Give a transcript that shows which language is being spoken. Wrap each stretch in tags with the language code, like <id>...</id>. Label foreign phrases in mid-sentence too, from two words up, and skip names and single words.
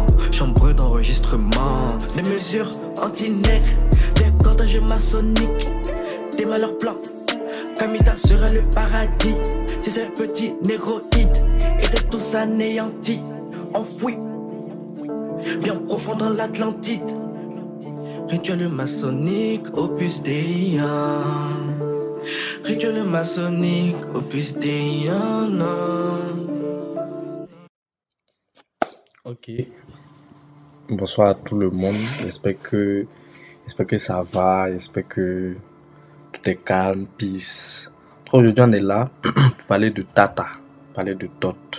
<fr>Chambre d'enregistrement, des mesures anti-nègres, des cordages maçonniques, des malheurs blancs. Kamita serait le paradis si ces petits négroïdes étaient tous anéantis, enfouis bien profond dans l'Atlantide. Rituel maçonnique, opus Dei. Rituel maçonnique, opus Dei. Ok, bonsoir à tout le monde. J'espère que ça va. J'espère que tout est calme, peace. Aujourd'hui, on est là pour parler de Tata, parler de Thoth.</fr>